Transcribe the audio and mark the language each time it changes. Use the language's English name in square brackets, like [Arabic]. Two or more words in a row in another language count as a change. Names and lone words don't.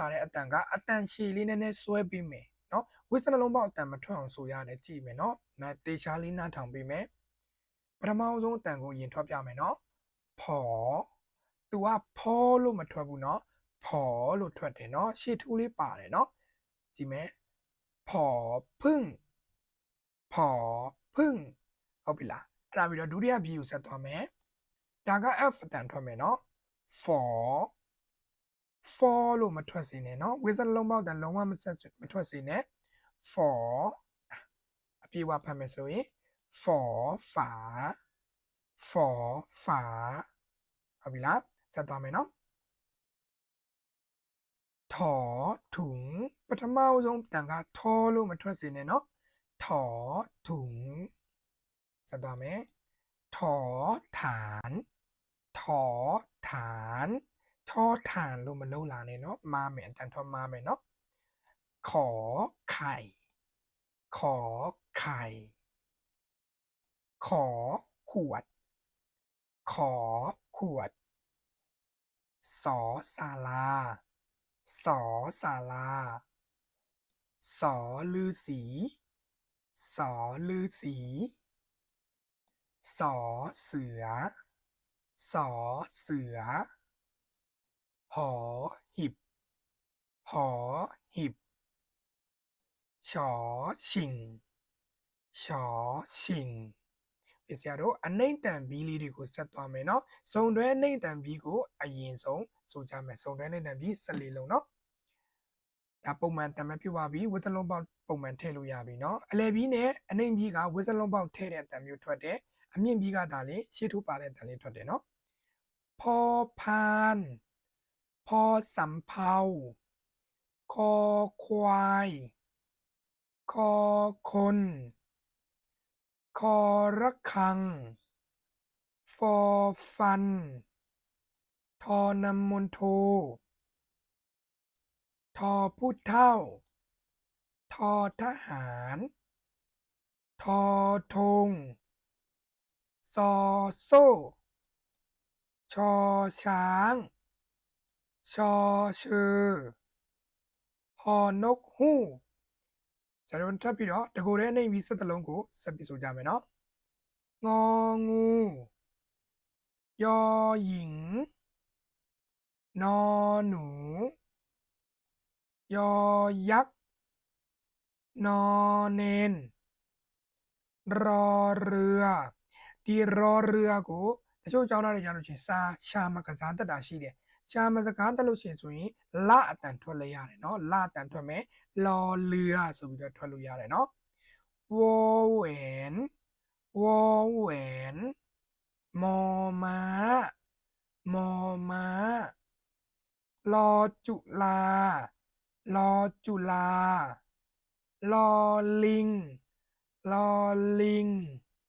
[Burmese] တဲ့အတန်ကအတန်ရှည်လေးနည်းနည်းဆွဲပေးမယ်နော်ဝစ်စနှလုံးပေါက်အတန်မထွက်အောင်ဆိုရတယ်ကြည့်မယ်နော်နာတေချာလေးနားထောင်ပေးမယ်ပထမဆုံးအတန်ကိုရင်ထွက်ပြမယ်နော်ဖော်သူကဖောလို့မထွက်ဘူးနော်ဖော်လို့ထွက်တယ်နော်ရှေ့ထူးလေးပါတယ်နော်ကြည့်မယ်ဖော်พึ่งဖော်พึ่งဟုတ်ပြီလားအဲ့ဒါပြီးတော့ဒုတိယဘီကိုဆက်သွားမယ်ဒါက F အတန်ထွက်မယ်နော် for လို့မထွက်စေနဲ့နော်ဝိစလုံးပေါက်တန်လုံးဝမထွက်စေနဲ့ for အပြေဝဖတ်မယ်ဆိုရင် for ฝา for ฝาဟုတ်ပြီလားဆက်သွားမယ်နော် [Thai] ถอถุง [Burmese] ပထမဆုံးတန်ကထောလို့မထွက်စေနဲ့နော် [Thai] ถอถุง [Burmese] ဆက်သွားမယ် [Thai] ถอฐานถอฐาน [Burmese] ထောฐานလို့မလုံးလာနဲ့နော်မားမယ်အတန်ထွက်မားမယ်နော် [Thai] ขอไข่ขอไข่ ขอขวดขอขวดสอศาลาสอศาลาสอฤาษีสอฤาษี สอเสือสอเสือหอหิบหอหิบชอชิงชอชิง [Burmese] ဒီဆရာတို့အနိမ့်တန်ဘီး လေးတွေကိုဆက်သွားမယ်နော်စုံတွဲအနိမ့်တန်ဘီးကိုအရင်ဆုံးဆိုကြမယ်စုံတွဲအနိမ့်တန်ဘီး14 လုံးနော်ဒါပုံမှန်တန်မဲ့ဖြစ်သွားပြီဝစ်စလုံးပေါက်ပုံမှန်ထည့်လို့ရပြီနော်အလယ်ဘီးနဲ့အနိမ့်ဘီးကဝစ်စလုံးပေါက်ထည့်တဲ့အတန်မျိုးထွက်တယ်အမြင့်ဘီးကဒါလေးရှေ့ထိုးပါတဲ့အတန်လေးထွက်တယ်နော် [Thai] พอพานพอสำเภาคอควายคอคนคอระฆังฟอฟันทอนำมนโท ทอผู้เท่าทอทหารทอธงซอโซ่ชอช้างชอเชอฮอนกฮูก [Burmese] ဆရာတို့ထပ် ပြီးတော့တကူတဲ့နှိမ့်ပြီး17လုံးကိုဆက်ပြီးဆိုကြမယ်နော် [Thai] งองูยอหญิงนอ หนูยอยักษ์นอเนนรอเรือဒီรอเรือ [Burmese] ကိုတချို့ကျောင်းသားတွေကြားလို့ချင်းစာရှာမကစားတတ်တာရှိတယ်ရှာမစကားတက်လို့ရှိရင်ဆိုရင်လအတန်ထွက်လဲရတယ်နော်လအတန်ထွက်မယ်လော်เรือဆိုပြီးတော့ထွက်လို့ရတယ်နော် [Thai] วอแหวนวอแหวนมอม้ามอม้ารอจุฬารอจุฬาลอลิงลอลิง